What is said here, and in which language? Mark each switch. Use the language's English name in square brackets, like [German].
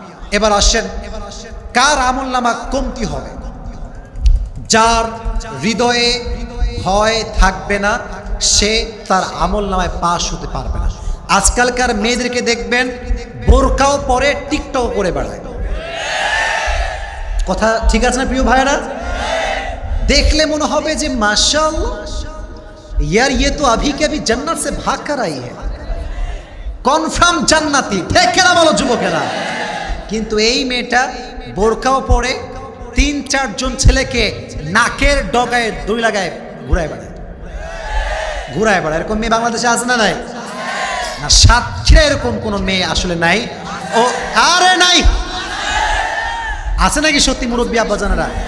[Bangla] এবার আসেন, কার আমলনামা কমতি হবে? যার হৃদয়ে ভয় থাকবে না, সে তার আমলনামায় পাস হতে পারবে না। আজকালকার মেয়েদেরকে দেখবেন বোরকাও পরে, টিকটক করে বেড়ায়। কথা ঠিক আছে না প্রিয় ভাইরা? দেখলে মনে হবে যে মাশাআল্লাহ [Hindi] यार ये तो अभी के अभी जन्नत से भाग कर आई है, [Bangla] কনফার্ম জান্নাতি। দেখে না বলো যুবকেরা? কিন্তু এই মেয়েটা বোরকাও পরে 3-4 জন ছেলেকে নাকের ডগায় দড়ি লাগায় ঘুরায় বেড়ায়। এরকম মেয়ে বাংলাদেশে আছে না? নাই না, সাতক্ষীরা এরকম কোন মেয়ে আসলে নাই। ও আরে নাই, আছে নাকি সত্যি মুরব্বী আব্বাজানেরা?